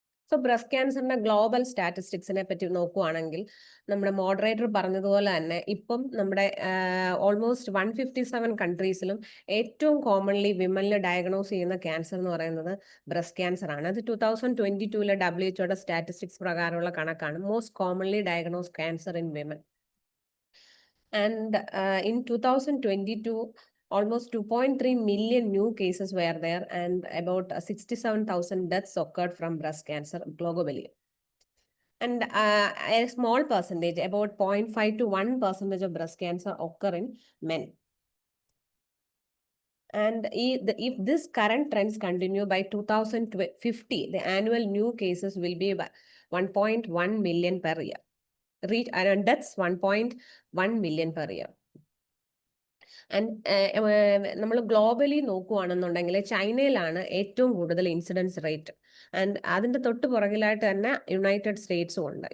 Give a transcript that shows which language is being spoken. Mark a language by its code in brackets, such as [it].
[ml] So breast ക്യാൻസറിന്റെ global സ്റ്റാറ്റിസ്റ്റിക്സിനെ പറ്റി നോക്കുവാണെങ്കിൽ, നമ്മുടെ മോഡറേറ്റർ പറഞ്ഞതുപോലെ തന്നെ ഇപ്പം നമ്മുടെ ഓൾമോസ്റ്റ് 157 കൺട്രീസിലും ഏറ്റവും കോമൺലി വിമനിൽ ഡയഗ്നോസ് ചെയ്യുന്ന ക്യാൻസർ എന്ന് പറയുന്നത് ബ്രസ്റ്റ് ക്യാൻസർ ആണ്. അത് 2022 WHO സ്റ്റാറ്റിസ്റ്റിക്സ് പ്രകാരമുള്ള കണക്കാണ്. [en] Most commonly diagnose cancer in women. And in 2022, almost 2.3 million new cases were there, and about 67,000 deaths occurred from breast cancer globally. And a small percentage, about 0.5 to 1% of breast cancer occur in men. And if this current trends continue, by 2050, the annual new cases will be 1.1 million per year. And deaths 1.1 million per year. [ml] And നമ്മൾ globally നോക്കുകയാണെന്നുണ്ടെങ്കിൽ ചൈനയിലാണ് ഏറ്റവും കൂടുതൽ incidents rate. And അതിന്റെ തൊട്ട് പുറകിലായിട്ട് തന്നെ United സ്റ്റേറ്റ്സും ഉണ്ട്.